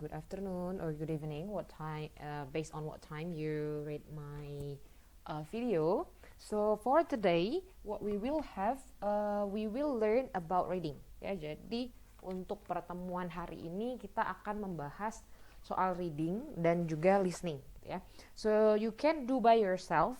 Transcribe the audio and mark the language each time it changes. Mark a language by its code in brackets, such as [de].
[en] Good afternoon or good evening. What time? Based on what time you read my video. So for today, what we will have, we will learn about reading. [id] Ya, jadi untuk pertemuan hari ini kita akan membahas soal reading dan juga listening. Gitu ya. [en] So you can do by yourself.